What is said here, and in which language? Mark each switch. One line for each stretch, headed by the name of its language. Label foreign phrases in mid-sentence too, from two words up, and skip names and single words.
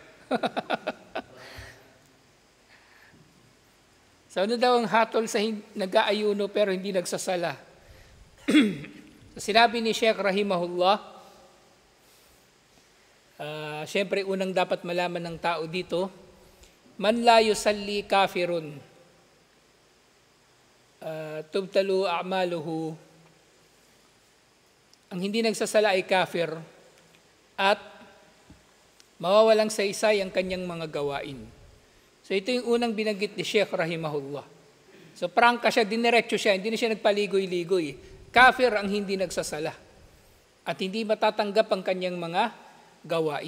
Filipino: So ano daw ang hatol sa nag-aayuno pero hindi nagsasala? So, sinabi ni Sheikh Rahimahullah, siyempre unang dapat malaman ng tao dito,
Arabic: من لا يصلي كافر تبطل أعماله,
Filipino: ang hindi nagsasala ay kafir at mawawalang saysay ang kanyang mga gawain. So ito yung unang binanggit ni Sheikh Rahimahullah. So prangka siya, diniretso siya, hindi na siya nagpaligoy-ligoy. Kafir ang hindi nagsasala at hindi matatanggap ang kanyang mga gawain.